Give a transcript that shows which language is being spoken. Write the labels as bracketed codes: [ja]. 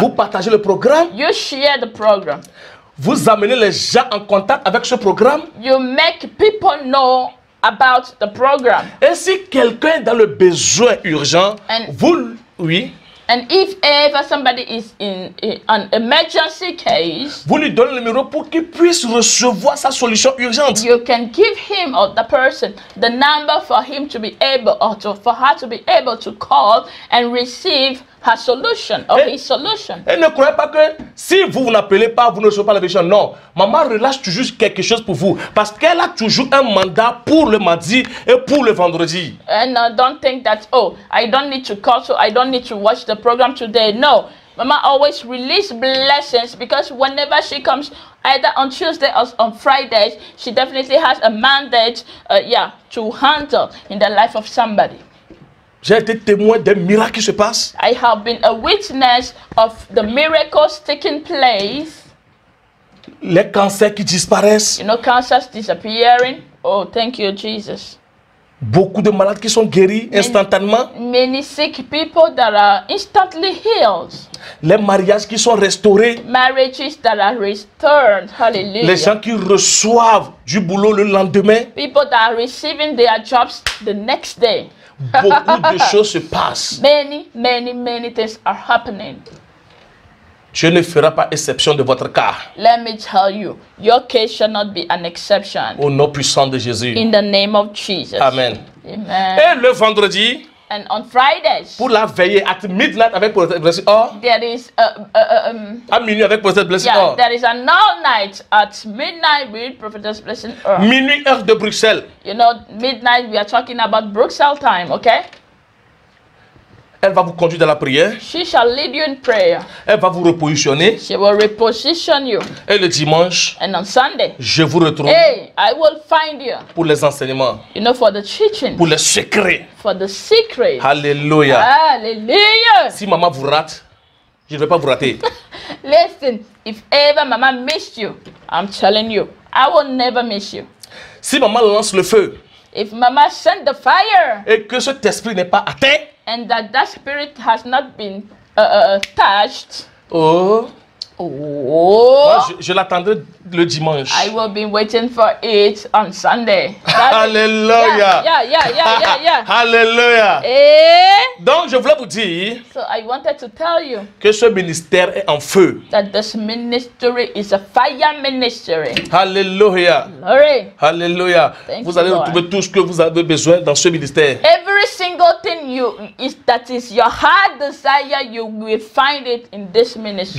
[fr] Vous partagez le programme. [en] You share the program. [fr] Vous amenez les gens en contact avec ce programme. [en] You make people know about the program. [fr] Et si quelqu'un est dans le besoin urgent, oui. [en] And if ever somebody is in an emergency case, [fr] vous lui donnez le numéro pour qu'il puisse recevoir sa solution urgente. [en] You can give him or the person the number for him to be able or for her to be able to call and receive her solution or his solution. [fr] Et ne croyez pas que si vous n'appelez pas, vous ne recevez pas la bénédiction. Non, maman relâche toujours quelque chose pour vous parce qu'elle a toujours un mandat pour le mardi et pour le vendredi. [en] And don't think that, oh, I don't need to call, so I don't need to watch the program today. No, Mama always release blessings because whenever she comes, either on Tuesday or on Fridays, she definitely has a mandate, to handle in the life of somebody. [fr] J'ai été témoin des miracles qui se passent. [en] I have been a witness of the miracles taking place. [fr] Les cancers qui disparaissent. [en] You know, cancers disappearing. Oh, thank you, Jesus. [fr] Beaucoup de malades qui sont guéris instantanément. [en] Many sick people that are instantly healed. [fr] Les mariages qui sont restaurés. [en] Marriages that are restored. Hallelujah. [fr] Les gens qui reçoivent du boulot le lendemain. [en] People that are receiving their jobs the next day. [fr] Beaucoup de choses se passent. [en] Many things are happening. [fr] Dieu ne fera pas exception de votre cas. [en] Let me tell you, your case shall not be an exception. [fr] Au nom puissant de Jésus. [en] In the name of Jesus. [fr] Amen. [en] Amen. [fr] Et le vendredi, [en] and on Fridays, [fr] pour la veillée [en] at midnight [fr] avec Prophet Blessing Or, [en] there is [fr] à minuit avec Prophet Blessing Or. [en] There is an all night at midnight with Prophetess Blessing Or. [fr] Minuit heure de Bruxelles. [en] You know, midnight we are talking about Bruxelles time, okay? [fr] Elle va vous conduire dans la prière. [en] She shall lead you in prayer. [fr] Elle va vous repositionner. [en] She will reposition you. [fr] Et le dimanche, [en] and on Sunday, [fr] je vous retrouve. [en] Hey, I will find you. [fr] Pour les enseignements. [en] You know, for the teaching. [fr] Pour les secrets. [en] For the secrets. [fr] Alléluia. [en] Hallelujah. [fr] Si maman vous rate, je ne vais pas vous rater. [en] Listen, if ever Mama missed you, I'm telling you, I will never miss you. [fr] Si maman lance le feu. [en] If Mama sent the fire. [fr] Et que cet esprit n'est pas atteint. [en] And that spirit has not been touched. Oh. [fr] Moi, je l'attendrai le dimanche. [en] I will be waiting for it on Sunday. Hallelujah. Yeah. Hallelujah. [fr] Donc je voulais vous dire [en] so I wanted to tell you [fr] que ce ministère est en feu. [en] That this ministry is a fire ministry. Hallelujah. Glory. Hallelujah. [fr] Vous allez retrouver tout ce que vous avez besoin dans ce ministère. [en] Every single thing that is your heart desire, you will find it in this ministry.